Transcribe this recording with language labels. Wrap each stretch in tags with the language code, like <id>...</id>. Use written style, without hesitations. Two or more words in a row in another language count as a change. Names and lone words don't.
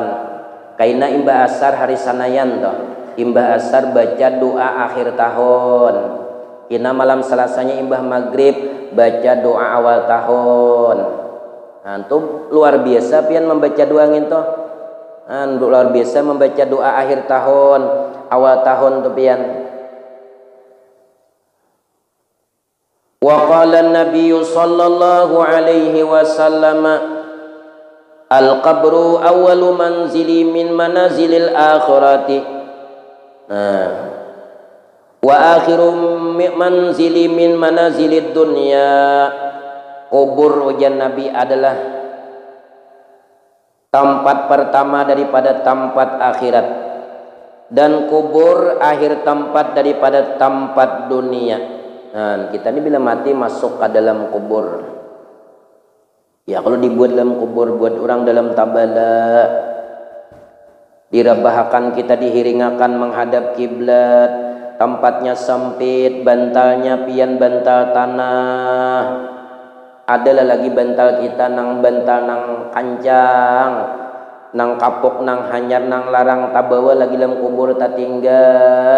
<bjn>Kaina imbah asar hari sanayan toh. Imbah asar baca doa akhir tahun. Kina malam Selasanya imbah maghrib baca doa awal tahun. Antum luar biasa pian membaca doa nginto. Luar biasa membaca doa akhir tahun, awal tahun tu pian.</bjn> <ar>وقال النبي صلى الله عليه وسلم القبر أول منزل من منازل الآخرة وآخر منزل من منازل الدنيا.</ar> <id>Kubur ujian Nabi adalah tempat pertama daripada tempat akhirat, dan kubur akhir tempat daripada tempat dunia. Kita ini bila mati masuk ke dalam kubur.</id> <bjn>Ya kalau dibuat dalam kubur, buat orang dalam tabala, dirabahakan kita dihiringakan menghadap kiblat, tempatnya sempit, bantalnya pian bantal tanah. Adalah lagi bantal kita nang bantal nang kancang, nang kapok nang hanyar nang larang tabawa lagi dalam kubur tak tinggal.</bjn>